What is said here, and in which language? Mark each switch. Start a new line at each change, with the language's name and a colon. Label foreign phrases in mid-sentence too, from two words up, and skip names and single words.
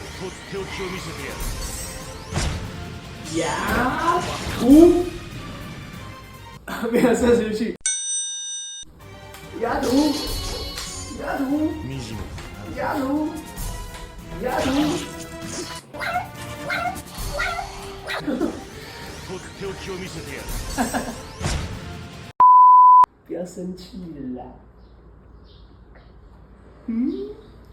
Japanese: っておきを見せてやる。
Chinese: 呀，图，没有射出去。呀图，呀图，
Japanese: 惨め。
Chinese: 呀图，呀图。
Japanese: とっておきを見せてやる。
Chinese: 不要生气了啦。嗯。